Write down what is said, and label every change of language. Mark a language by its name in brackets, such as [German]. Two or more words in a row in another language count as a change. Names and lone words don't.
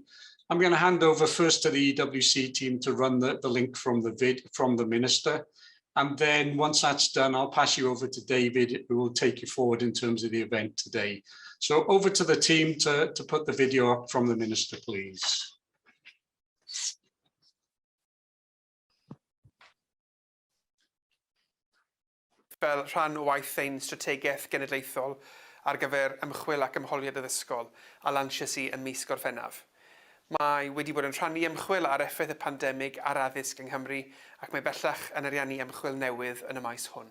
[English] I'm going to hand over first to the EWC team to run the link from the Minister. And then once that's done, I'll pass you over to David, who will take you forward in terms of the event today. So over to the team to put the video up from the Minister, please. [Welsh] Fel rhan o waith ein strategaeth genedlaethol ar gyfer ymchwil ac ymholiad addysgol a lansys i ym mis Gorffennaf. Mae wedi bod yn rhannu ymchwil ar effaith y pandemig ar addysg yng Nghymru ac mae bellach yn ariannu ymchwil newydd yn y maes hwn.